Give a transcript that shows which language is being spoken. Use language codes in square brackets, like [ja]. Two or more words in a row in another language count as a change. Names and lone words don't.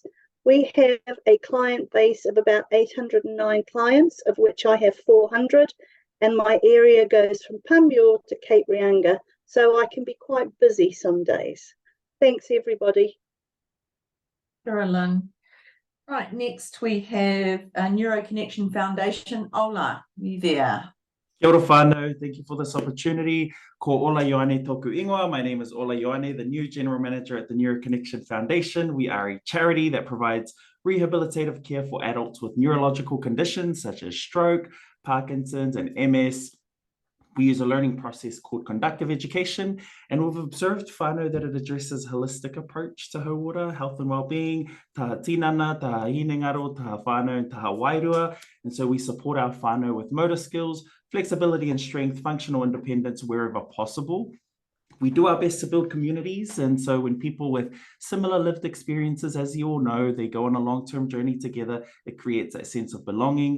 [en] We have a client base of about 809 clients, of which I have 400, and my area goes from Panmure to Cape Reinga, so I can be quite busy some days. Thanks, everybody. Carolyn. Right, next we have Neuro Connection Foundation. Paula, you there? [mi] Kia ora whānau, [en] thank you for this opportunity. [mi] Ko Ola Ioane toku ingoa. [en] My name is Ola Ioane, the new General Manager at the Neuro Connection Foundation. We are a charity that provides rehabilitative care for adults with neurological conditions such as stroke, Parkinson's, and MS. We use a learning process called conductive education, and we've observed whānau that it addresses a holistic approach to hauora, health and well-being, [mi] taha tinana, taha hinengaro, taha whānau, and taha wairua. [en] And so we support our whānau with motor skills, flexibility and strength, functional independence wherever possible. We do our best to build communities. And so when people with similar lived experiences, as you all know, they go on a long-term journey together, it creates that sense of belonging.